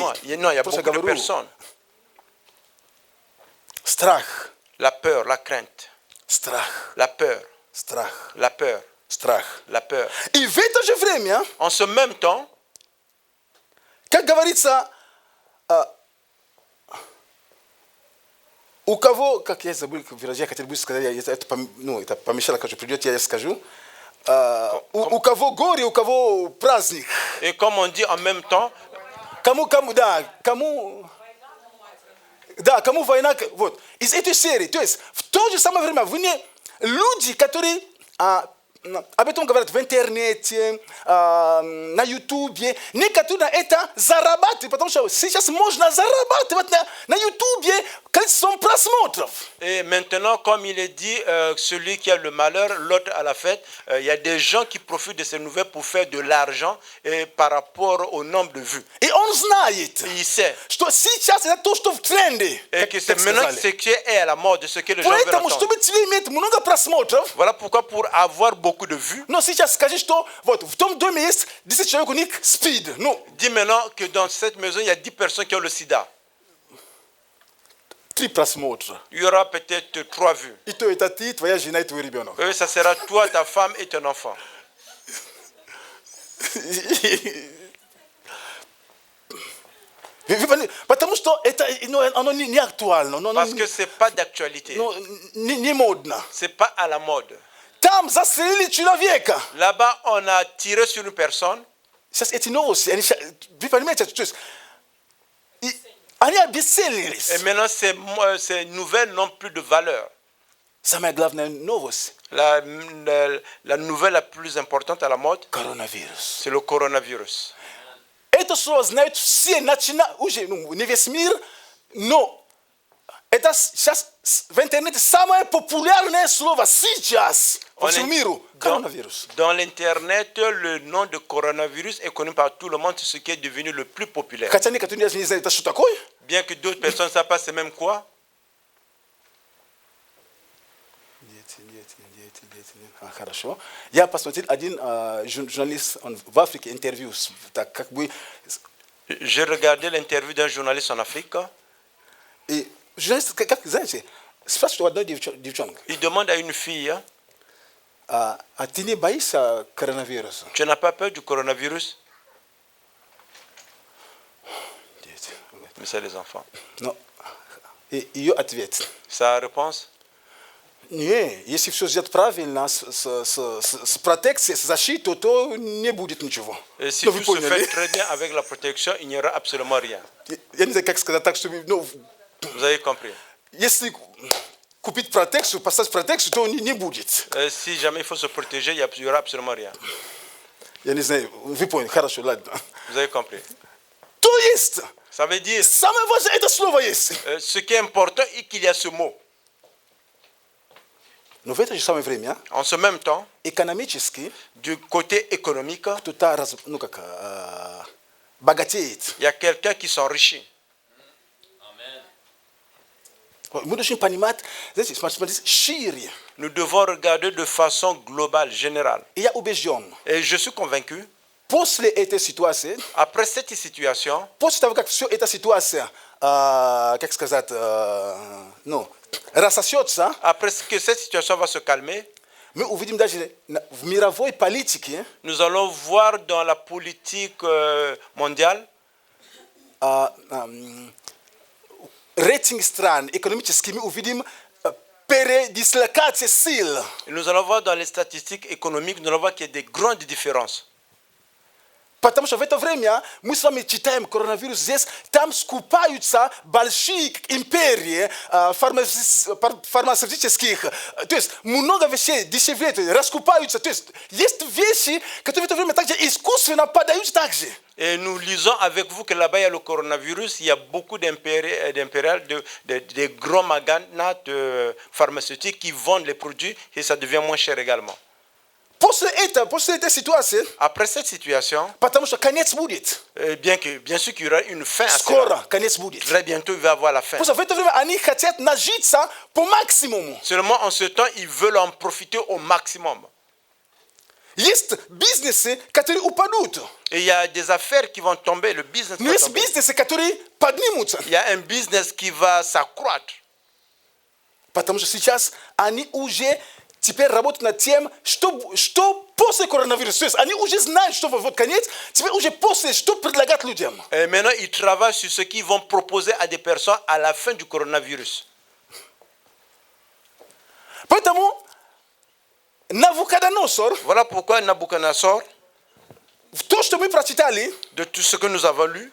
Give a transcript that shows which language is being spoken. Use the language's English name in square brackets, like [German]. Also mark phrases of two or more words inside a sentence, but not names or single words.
[French] non, il y a [Russian] Просто [French] beaucoup de [Russian] говорю, [French] personnes. [Russian] страх, [French] La peur, la crainte, [Russian] страх, [French] la peur, [Russian] страх, [French] la peur, [Russian] страх. [French] la peur. [Russian] И в это же время, [French] En ce même temps, [Russian] как говорится, у кого, как я забыл выражение, я хотел бы сказать, это помешало, когда придет, я скажу. У кого горе, у кого праздник. [French] et comme on dit en même temps, [Russian] кому война, вот. Из этой серии, то есть в то же самое время люди, которые об этом говорят в интернете, на ютубе, некоторые на это зарабатывают, потому что сейчас можно зарабатывать на ютубе количеством просмотров. [French] et maintenant, comme il est dit, celui qui a le malheur, l'autre à la fête, il y a des gens qui profitent de ces nouvelles pour faire de l'argent et par rapport au nombre de vues. [Russian] И он знает, [French] Et il sait. [Russian] что сейчас это то, что в тренде. [French] Et que c'est maintenant ce qui est à la mode, ce que les gens veulent [Russian] Поэтому, [French] entendre. [Russian] чтобы тебе иметь много просмотров, [French] Voilà pourquoi pour avoir beaucoup de vues, [Russian] но сейчас скажи, что вот в том доме есть 10 человек, у них спид. Ну, [French] dis maintenant que dans cette maison, il y a 10 personnes qui ont le sida. [Russian] 3 просмотра. [French] Il y aura peut-être 3 vues. [Russian] И то это ты, твоя жена и твой ребенок. [French] Et ça sera toi, ta femme et ton enfant. [Russian] Потому что это оно не актуально, [French] Parce que ce n'est pas d'actualité. [Russian] не модно. [French] Ce n'est pas à la mode. [Russian] Там застрелили человека. [French] Là-bas, on a tiré sur une personne. [Russian] Сейчас эти новости, вы понимаете, то есть они обесценились. [French] Et maintenant, ces nouvelles n'ont plus de valeur. [Russian] Самая главная новость [French] La nouvelle la plus importante à la mode, [Russian] – коронавирус. [French] c'est le coronavirus. [Russian] Это слово знают все, уже не весь мир, но это сейчас в интернете самое популярное слово сейчас по всему миру – коронавирус. [French] Dans l'Internet, le nom de coronavirus est connu par tout le monde, c'est ce qui est devenu le plus populaire. [Russian] Хотя некоторые не знают, это что такое. [French] Bien que d'autres personnes ne savent pas c'est même quoi. [Russian] Хорошо. Я посмотрел один журналист в Африке интервью. Так как бы... [French] J'ai regardé l'interview d'un journaliste en Afrique. [Russian] И журналист, как знаете, спрашивает у одной девчонки. [French] Il demande à une fille, [Russian] А ты не боишься коронавируса? [French] tu n'as pas peur du coronavirus? [Russian] Дети. [French] Mais c'est les enfants. [Russian] Но ее ответ. [French] Sa réponse? [Russian] Не, если все сделать правильно, с протекцией, с защитой, то не будет ничего. [French] Et si [Russian] Ну, [French] tout [Russian] вы [French] se [Russian] поняли. [French] fait très bien avec la protection, il n'y aura absolument rien. [Russian] Я не знаю, как сказать так, чтобы... Ну, [French] Vous avez compris. [Russian] если купить протекцию, поставить протекцию, то не будет. [French] Si jamais il faut se protéger, il n'y aura absolument rien. [Russian] Я не знаю, вы поняли, хорошо, ладно. [French] Vous avez compris. [Russian] То есть, [French] Ça veut dire, [Russian] самое важное, это слово есть. [French] ce qui est important est qu'il y a ce mot. [Russian] Но в это же самое время, [French] En ce même temps, [Russian] экономически, [French] du côté économique, [Russian] кто-то богатеет. [French] il y a quelqu'un qui s'enrichit. [Russian] Мы должны понимать, знаете, смотрите, шире. [French] Nous devons regarder de façon globale, générale. [Russian] И я убежден, [French] Et je suis convaincu, [Russian] после этой ситуации, [French] après cette situation, [Russian] после того, как все эта ситуация, как сказать, ну, рассосется, [French] après que cette situation va se calmer, [Russian] мы увидим даже в мировой политике [French] nous allons voir dans la politique mondiale [Russian] рейтинг стран экономически, мы увидим передислокация сил. [French] et nous allons voir dans les statistiques économiques, nous allons voir qu'il y a des grandes différences. [Russian] Потому что в это время мы с вами читаем коронавирус здесь, там скупаются большие империи фармацевтических, то есть много вещей дешевеют, раскупаются, то есть есть вещи, которые в это время также искусственно подают также. [French] Et nous lisons avec vous que là-bas, il y a le coronavirus, il y a beaucoup d'impériales, de grands magnats de pharmaceutiques qui vendent les produits et ça devient moins cher également. [Russian] После этой ситуации, [French] Après cette situation, [Russian] потому что конец будет. [French] bien sûr qu'il y aura une fin à cela. [Russian] Скоро конец будет. [French] Très bientôt, il va y avoir la fin. [Russian] Потому что в это время они хотят нажиться по максимуму. [French] Seulement en ce temps, ils veulent en profiter au maximum. [Russian] Есть бизнесы, которые упадут. [French] Et il y a des affaires qui vont tomber, le business [Russian] Но [French] va [Russian] есть [French] tomber. [Russian] бизнесы, которые поднимутся. [French] Il y a un business qui va s'accroître. [Russian] Потому что сейчас они уже теперь работают над тем, что после коронавируса. То есть они уже знают, что вот конец, теперь уже после, что предлагать людям. [French] Et maintenant, ils travaillent sur ce qu'ils vont proposer à des personnes à la fin du coronavirus. [Russian] Поэтому Навуходоносор, [French] Voilà pourquoi Nabucodonosor, [Russian] то, что мы прочитали, [French] de tout ce que nous avons lu,